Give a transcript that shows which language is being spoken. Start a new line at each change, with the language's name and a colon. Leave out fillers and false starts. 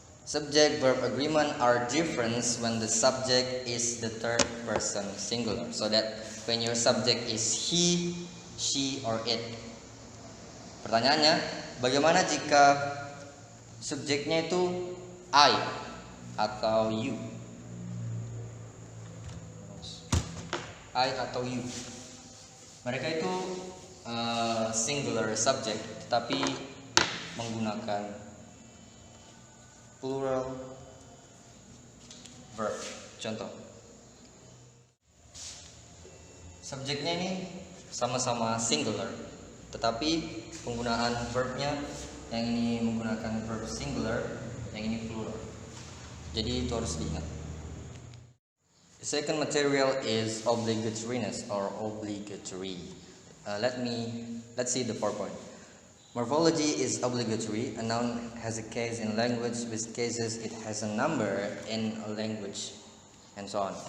English: Subject-verb agreement are different when the subject is the third person singular. So that when your subject is he, she, or it.
Indonesian: Pertanyaannya, bagaimana jika subjeknya itu I atau you? I atau you. Mereka itu singular subject, tetapi menggunakan plural verb. Contoh, subjeknya ini sama-sama singular, tetapi penggunaan verbnya, yang ini menggunakan verb singular, yang ini plural. Jadi itu harus diingat.
English: The second material is obligatoriness or obligatory. Let's see the PowerPoint. Morphology is obligatory. A noun has a case in language, with cases it has a number in a language, and so on.